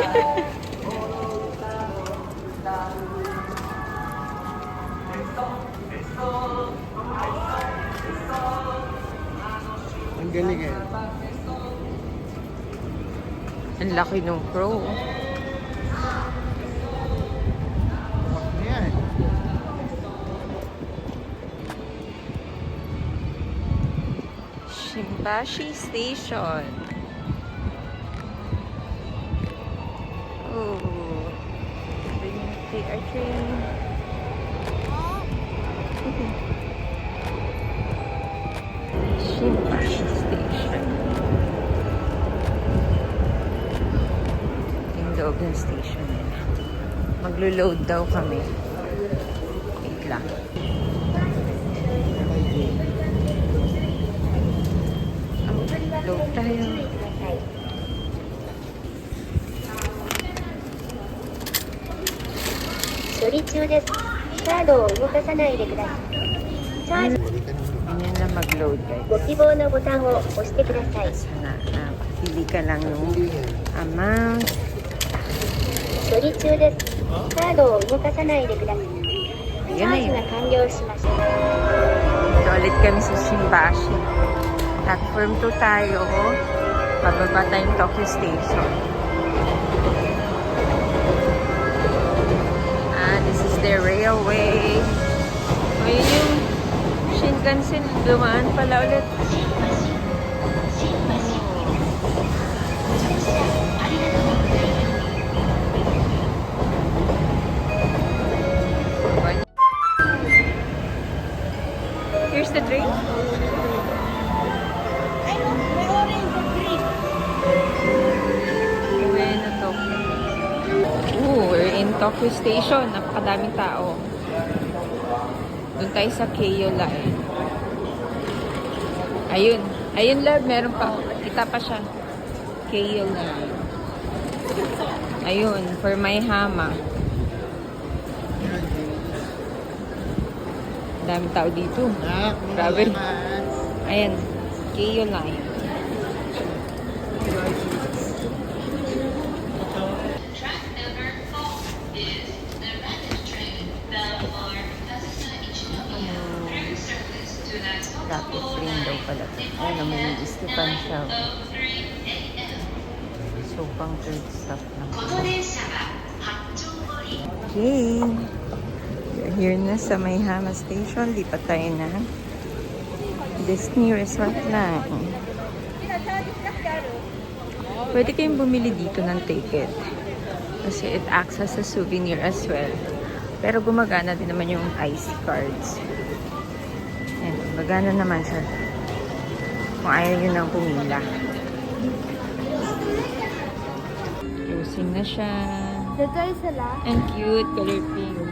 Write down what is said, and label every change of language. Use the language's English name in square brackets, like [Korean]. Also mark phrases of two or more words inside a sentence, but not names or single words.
[Filipino] Ang galing eh. Ang laki ng crow. Yan. Shimbashi Station. Oh. [English] Take our train. Shimbashi Station. [Filipino] Yung loob ng station nila. Maglo-load daw kami. Wait lang. Load tayo. [Japanese] 処理中です。カードを動かさないでください。チャージ [Filipino] Ganyan lang mag-load, guys. [Japanese] ご希望のボタンを押してください。 [Filipino] Sana pili ka lang yung amount. [Japanese] 処理中です。カードを動かさないでください。チ [Filipino] Yun [Japanese] ャ [Filipino] na [Japanese] ージ [Filipino] yun. [Japanese] が完了しました。 [Filipino] Ito ulit kami sa Shimbashi. Platform 2 tayo. Bababa tayong Tokyo Station. [English] This is the railway. [Filipino] Ayun yung Shinkansen. Dumaan pala ulit. [English] Here's the train. [Filipino] Uwi na Tokyo. [English] We're in Tokyo Station. [Filipino] Napakadaming tao. Doon tayo sa Keio Line. Ayun. Ayun, love. Meron pa. Kita pa siya. Keio Line. Ayun. For my hama. Daming tao dito. Grabe. Ayan. Keio Line. [English] Rapid train [Filipino] daw pala ito. Ayun na, may istipan siya. So, pang [English] third stop [Filipino] lang. [English] Okay. We're here [Filipino] na sa [English] Maihama Station. [Filipino] Lipat tayo na Disney Resort lang. Pwede kayong bumili dito ng ticket. [English] Kasi it acts as a souvenir as well. [Filipino] Pero gumagana din naman yung [English] IC cards. [Filipino] Ayan, gumagana naman siya. Kung ayaw nyo nang pumila. Closing na siya. Ang cute, color pink.